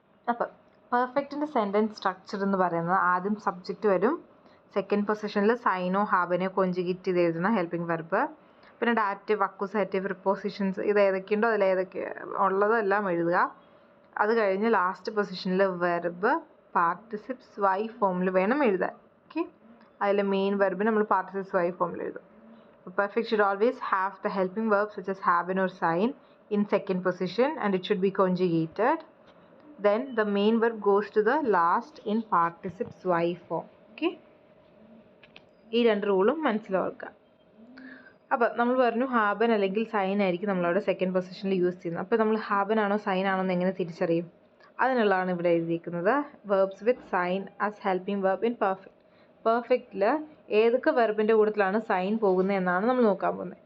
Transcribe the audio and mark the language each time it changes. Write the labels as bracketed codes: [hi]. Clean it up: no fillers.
[ml] അപ്പം പെർഫെക്റ്റിൻ്റെ sentence structure എന്ന് പറയുന്നത് ആദ്യം സബ്ജക്റ്റ് വരും, സെക്കൻഡ് പൊസിഷനിൽ സൈനോ ഹാബനോ കോഞ്ചുഗേറ്റ് ചെയ്ത് എഴുതുന്ന ഹെൽപ്പിംഗ് വെർബ്, പിന്നെ ഡാറ്റീവ്, അക്യൂസാറ്റീവ്, പ്രിപ്പോസിഷൻസ്, ഇത് ഏതൊക്കെയുണ്ടോ അതിലേതൊക്കെ ഉള്ളതെല്ലാം എഴുതുക. അത് കഴിഞ്ഞ് ലാസ്റ്റ് പൊസിഷനിൽ വെർബ് പാർട്ടിസിപ്സ് വൈ ഫോമിൽ വേണം എഴുതാൻ. ഓക്കെ, അതിൽ മെയിൻ വെർബിന് നമ്മൾ പാർട്ടിസിപ്സ് വൈ ഫോമിൽ എഴുതും. [en] Perfect should always have the helping verb such as haven or sign in second position and it should be conjugated. Then the main verb goes to the last in participes y form. [ml] Okay, ഈ 2 റൂളും മനസ്സിലാക്കുക. അപ്പം നമ്മൾ പറഞ്ഞു ഹാബൻ അല്ലെങ്കിൽ sign ആയിരിക്കും നമ്മളവിടെ second പൊസിഷനിൽ use ചെയ്യുന്നത്. അപ്പോൾ നമ്മൾ ഹാബൻ ആണോ സൈൻ ആണോ എന്ന് എങ്ങനെ തിരിച്ചറിയും? അതിനുള്ളതാണ് ഇവിടെ എഴുതിയിരിക്കുന്നത്. Verbs with sign as helping verb in പെർഫെക്റ്റിൽ ഏതൊക്കെ വെർബിൻ്റെ കൂട്ടത്തിലാണ് സൈൻ പോകുന്നത് എന്നാണ് നമ്മൾ നോക്കാൻ പോകുന്നത്.